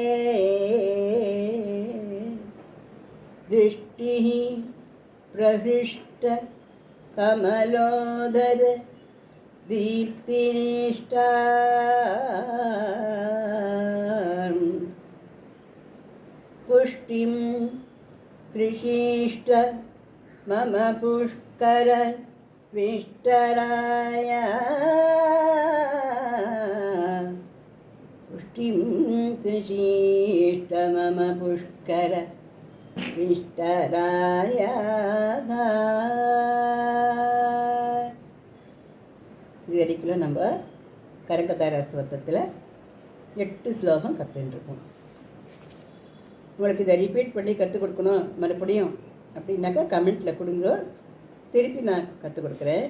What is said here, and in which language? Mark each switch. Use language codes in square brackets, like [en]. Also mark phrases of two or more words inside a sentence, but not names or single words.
[sa] दृष्टिः प्रहृष्ट कमलोदर दीप्तिनिष्ठा पुष्टिं कृषीष्ट मम पुष्कर विष्टराय पुष्टिं कृषीष्ट मम पुष्कर विष्टराय [ta] இது வரைக்கும் நம்ம கரங்கதார ஸ்தோத்திரத்தில் 8 ஸ்லோகம் கற்றுருக்கோம். உங்களுக்கு இதை ரிப்பீட் பண்ணி கற்றுக் கொடுக்கணும் மறுபடியும் அப்படின்னாக்கா கமெண்ட்டில் கொடுங்க, திருப்பி நான் கற்றுக் கொடுக்குறேன்.